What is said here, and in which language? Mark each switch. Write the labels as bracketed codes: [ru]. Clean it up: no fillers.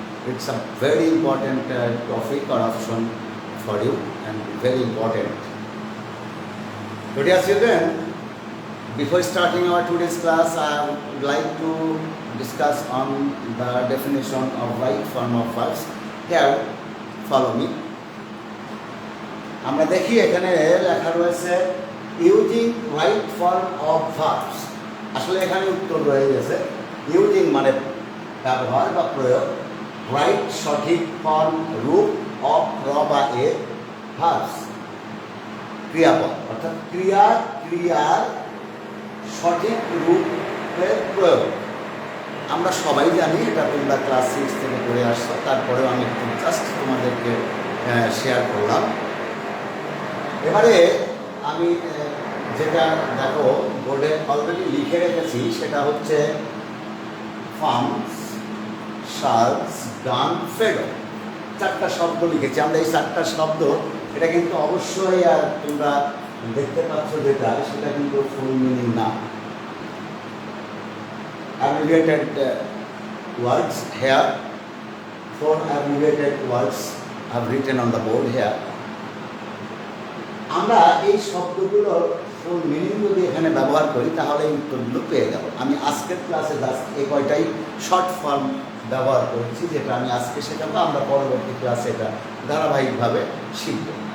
[en] It's a very important topic or option for you and very important. So dear children, before starting our today's class, I would like to discuss on the definition of right form of verbs. Here, follow me. [bn] আমরা দেখি এখানে লেখা রয়েছে using right form of verbs. আসলে এখানে উত্তর রয়ে গেছে ইউজিং মানে ব্যবহার বা প্রয়োগ, রাইট সঠিক ফর্ম রূপ অফ বা এ ভার্বস ক্রিয়াপদ, অর্থাৎ ক্রিয়ার সঠিক রূপের প্রয়োগ। আমরা সবাই জানি, এটা তোমরা ক্লাস 6 থেকে পড়ে আসছো, তারপরেও আমি একটু জাস্ট তোমাদেরকে শেয়ার করলাম। এবারে আমি যেটা দেখো বোর্ডে অলরেডি লিখে রেখেছি সেটা হচ্ছে ফার্মস, শালস, ডান, ফেডো। 4টা শব্দ লিখেছি আমরা। এই 4টা শব্দ এটা কিন্তু অবশ্যই আর তোমরা দেখতে পাচ্ছ যেটা, সেটা কিন্তু ফুল মিনিং না। [en] Abbreviated words here, 4 abbreviated words have written on the board here. [bn] আমরা এই শব্দগুলোর ফুল মিনিং যদি এখানে ব্যবহার করি তাহলে এই উত্তরগুলো পেয়ে যাব। আমি আজকের ক্লাসে জাস্ট এই কয়টাই শর্ট ফর্ম ব্যবহার করেছি, যেটা আমি আজকে শেখাবো। আমরা পরবর্তী ক্লাসে এটা ধারাবাহিকভাবে শিখব।